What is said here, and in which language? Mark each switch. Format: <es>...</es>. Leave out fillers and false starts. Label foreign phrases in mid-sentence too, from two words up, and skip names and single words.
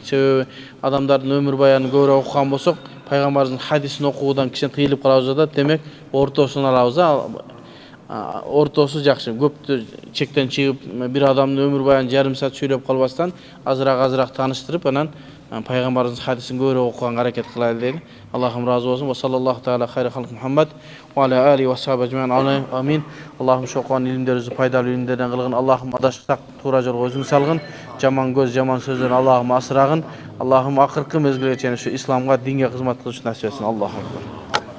<ky>Себеби адамдардын өмүр баянын көбүрөөк окуган болсок, пайгамбардын хадисин окуудан кичине тыйылып калабыз да, демек ортосун алабыз. Ортосу жакшы. Көптү чектен чыгып, бир адамдын өмүр баянын жарым саат сүйлөп калбастан, азыраак тааныштырып, анан пайгамбарыбыздын хадисин көбүрөөк окуганга аракет кылайлы дейли. Аллахым разы болсун.</ky> <ar>وصلى الله تعالى خير خلق محمد وعلى آل وصحابة أجمعين. Амин.</ar> <ky>Аллахым шокон илимдерибизди пайдалуу илимдерден кылгын. Аллахым адашсак туура жолго өзүң салгын. Жаман көз, жаман сөздөн Аллахым асырагын. Аллахым акыркы мезгилге чейин ушу исламга, динге кызмат кылышты насип этсин.</ky> <ar>الله أكبر.</ar>